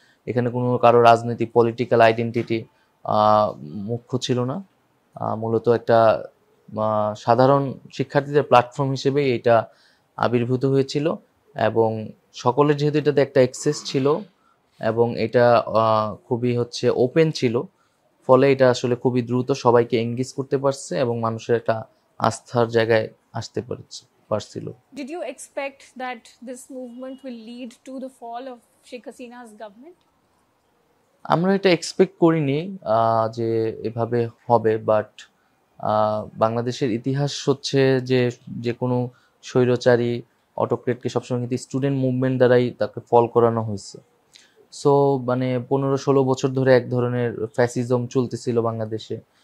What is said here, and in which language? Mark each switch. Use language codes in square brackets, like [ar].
[bn] এখানে কোনো কারো রাজনৈতিক পলিটিক্যাল আইডেন্টিটি মুখ্য ছিল না, মূলত একটা সাধারণ শিক্ষার্থীদের প্ল্যাটফর্ম হিসেবে এটা আবির্ভূত হয়েছিল এবং সকলের যেহেতু এটাতে একটা অ্যাক্সেস ছিল এবং এটা খুবই ওপেন ছিল, ফলে এটা আসলে খুবই দ্রুত সবাইকে এঙ্গেজ করতে পারছে এবং মানুষের একটা আস্থার জায়গায় আসতে পারছিল। [en] Did you expect that this movement will lead to the fall of Sheikh Hasina's government? [bn] আমরা এটা এক্সপেক্ট করিনি যে এভাবে হবে, বাট বাংলাদেশের ইতিহাস যে কোনো স্বৈরচারী অটোক্রেটকে সবসময় কিন্তু স্টুডেন্ট মুভমেন্ট দ্বারাই তাকে ফল করানো হয়েছে। সো মানে 15-16 বছর ধরে এক ধরনের ফ্যাসিজম চলতেছিল বাংলাদেশে।